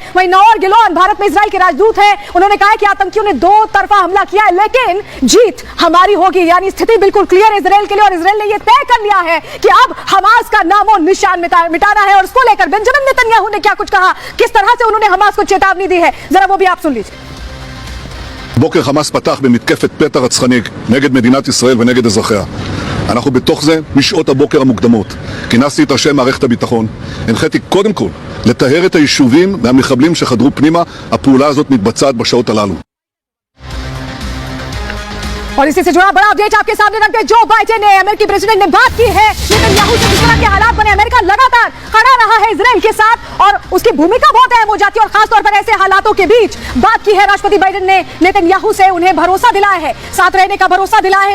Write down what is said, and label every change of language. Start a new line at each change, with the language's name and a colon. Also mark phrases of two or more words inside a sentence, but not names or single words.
Hindi: वहीं नोर गिलोन भारत में इजराइल के राजदूत हैं, उन्होंने कहा है कि आतंकियों ने 2 तरफा हमला किया है, लेकिन जीत हमारी होगी। यानी स्थिति बिल्कुल क्लियर है इजराइल के लिए और इजराइल ने यह तय कर लिया है कि अब हमास का नामो निशान मिटाना है। और इसको लेकर बेंजामिन नेतन्याहू ने क्या कुछ कहा, किस तरह से उन्होंने हमास को चेतावनी दी है, जरा वो भी आप सुन लीजिए।
Hebrew: בוקר חמאס פתח במתקפת פתע רצחני נגד מדינת ישראל ונגד אזרחיה. אנחנו בתוך זה משעות הבוקר המוקדמות. כינסתי את ראשי מערכת הביטחון. הנחיתי קודם כל לטהר את היישובים מהמחבלים שחדרו פנימה. הפעולה הזאת מתבצעת בשעות הללו.
Hindi: और इसी से जुड़ा बड़ा अपडेट आपके सामने रखते हैं। जो बाइडेन ने, अमेरिकी प्रेसिडेंट ने बात की है नेतन्याहू से, जिस तरह के हालात बने, अमेरिका लगातार खड़ा रहा है इजराइल के साथ और उसकी भूमिका बहुत अहम हो जाती है और खासतौर पर ऐसे हालातों के बीच बात की है राष्ट्रपति बाइडेन ने नेतन्याहू से, उन्हें भरोसा दिलाया है, साथ रहने का भरोसा दिलाया है।